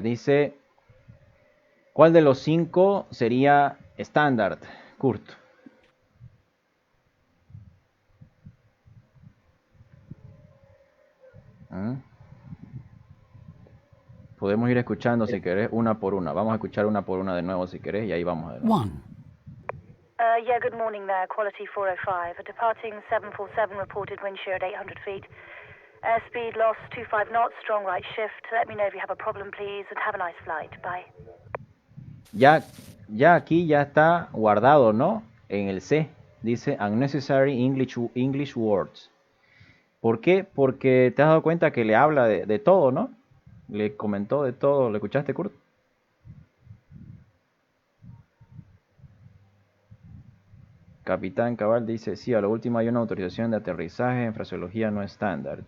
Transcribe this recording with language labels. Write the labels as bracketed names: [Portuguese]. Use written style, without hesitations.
[Spanish] Dice, ¿cuál de los 5 sería estándar, Kurt? Podemos ir escuchando, si querés, una por una. Vamos a escuchar una por una de nuevo, si querés, y ahí vamos de nuevo. 1. [English] Yeah, good morning there, Quality 405. Departing 747 reported wind shear at 800 feet. Airspeed lost 25 knots, strong right shift. Let me know if you have a problem, please, and have a nice flight. Bye. [Spanish] Ya aquí ya está guardado, ¿no? En el C. [English] Dice Unnecessary English Words. [Spanish] ¿Por qué? Porque te has dado cuenta que le habla de todo, ¿no? Le comentó de todo. ¿Le escuchaste, Kurt? Capitán Cabal dice, sí, a lo último hay una autorización de aterrizaje en fraseología no estándar.